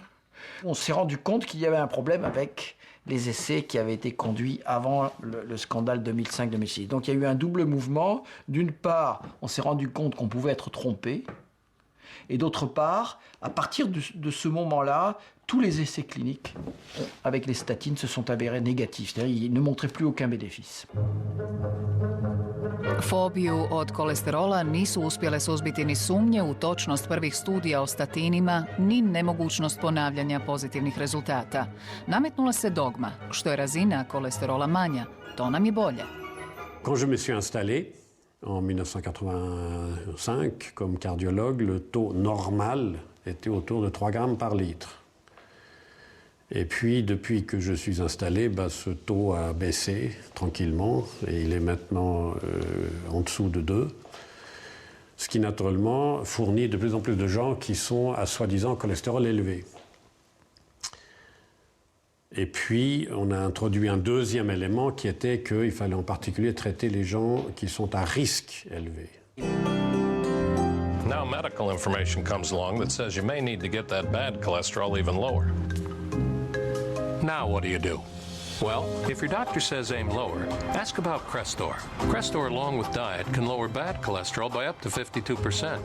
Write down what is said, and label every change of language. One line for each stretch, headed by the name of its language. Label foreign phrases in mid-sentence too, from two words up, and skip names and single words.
French: On s'est rendu compte qu'il y avait un problème avec les essais qui avaient été conduits avant le scandale 2005-2006. Donc il y a eu un double mouvement. D'une part, on s'est rendu compte qu'on pouvait être trompé. Et d'autre part, à partir de ce moment-là, tous les essais cliniques avec les statines se sont avérés négatifs. C'est-à-dire qu'ils ne montraient plus aucun bénéfice.
Croatian: Fobiju od kolesterola nisu uspjele suzbiti ni sumnje u točnost prvih studija o statinima, ni nemogućnost ponavljanja pozitivnih rezultata. Nametnula se dogma, što je razina kolesterola manja, to nam je bolje.
French: Quand je me suis installé en 1985 comme cardiologue, le taux normal était autour de 3 grammes par litre. Et puis, depuis que je suis installé, ce taux a baissé tranquillement et il est maintenant en dessous de 2, ce qui naturellement fournit de plus en plus de gens qui sont à soi-disant cholestérol élevé. Et puis, on a introduit un deuxième élément qui était qu'il fallait en particulier traiter les gens qui sont à risque élevé.
English: Now medical information comes along that says you may need to get that bad cholesterol even lower. Now what do? Well, if your doctor says aim lower, ask about Crestor. Crestor, along with diet, can lower bad cholesterol by up to 52%.